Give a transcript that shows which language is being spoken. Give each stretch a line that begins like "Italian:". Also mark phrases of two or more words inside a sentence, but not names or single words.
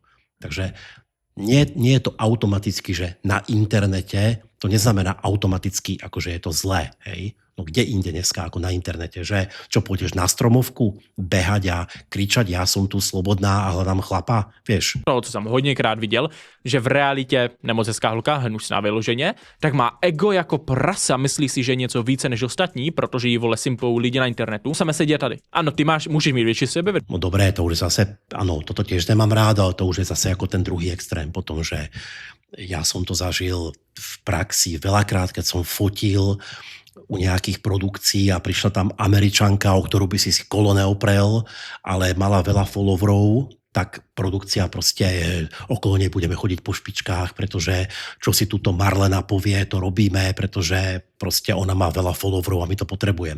Slovak: Takže nie je to automaticky, že na internete, to neznamená automaticky, akože je to zlé, hej? No kde inde dneska ako na internete, že čo pôjdeš na stromovku, behať a kričať, ja som tu slobodná a hľadám chlapa, vieš.
Czech: To, co jsem hodněkrát viděl, že v realitě nemoc hezká holka, hnusná vyloženě, tak má ego jako prasa, myslí si, že je něco více než ostatní, protože jí, vole, simpou lidi na internetu. Same sedí tady. Ano, ty můžeš mít větší sebevědomí.
Slovak: No dobré, to už zase, ano, toto tiež nemám rád, ale to už je zase ako ten druhý extrém potom, že ja som to zažil v praxi veľakrát, keď som fotil u nejakých produkcií a prišla tam Američanka, o ktorú by si kolo neoprel, ale mala veľa followerov, tak produkcia proste okolo nej budeme chodiť po špičkách, pretože čo si tuto Marlena povie, to robíme, pretože proste ona má veľa followerov a my to potrebujeme.